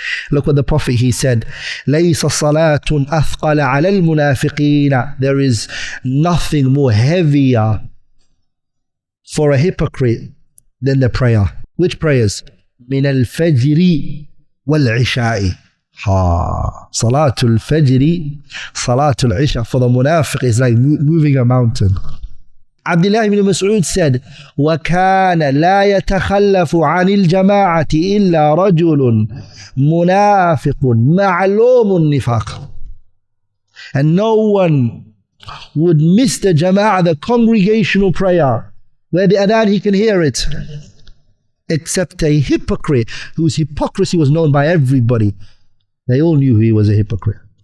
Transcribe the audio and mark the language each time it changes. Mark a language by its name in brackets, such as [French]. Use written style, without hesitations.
[English] Look what the Prophet, he said, [Arabic] لَيْسَ صَلَاةٌ أَثْقَلَ عَلَى الْمُنَافِقِينَ, [English] there is nothing more heavier for a hypocrite than the prayer. Which prayers? [Arabic] مِنَ الْفَجْرِ وَالْعِشَاءِ. [English] Salatul Fajr, Salatul Isha for the munafiq is like moving a mountain. Abdullah ibn Mas'ud said, [Arabic] وَكَانَ لَا يَتَخَلَّفُ عَنِ الْجَمَاعَةِ إِلَّا رَجُلٌ مُنَافِقٌ مَعْلُومٌ النِّفَاقِ. [English] And no one would miss the jama'ah, the congregational prayer, where the adhan he can hear it, except a hypocrite whose hypocrisy was known by everybody. They all knew he was a hypocrite.